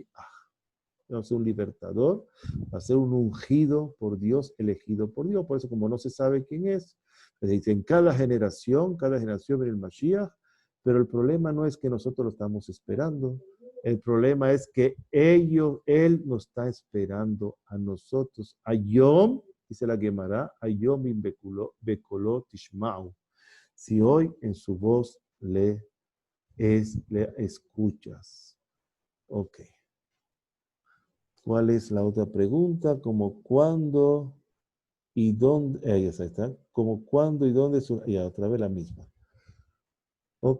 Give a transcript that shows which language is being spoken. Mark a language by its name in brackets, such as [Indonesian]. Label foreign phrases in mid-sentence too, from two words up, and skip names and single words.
[Spanish] Va a ser un libertador, va a ser un ungido por Dios, elegido por Dios. Por eso, como no se sabe quién es, les dicen, cada generación viene el Mashiach, pero el problema no es que nosotros lo estamos esperando, el problema es que él nos está esperando a nosotros. [Hebrew] Ayom, [Spanish] dice la Gemara, [Hebrew] היום אם בקולו תשמעו. [Spanish] Si hoy en su voz le escuchas. Ok. ¿Cuál es la otra pregunta? Como cuándo y dónde. Ya está. Como cuándo y dónde. Ya, otra vez la misma. Ok.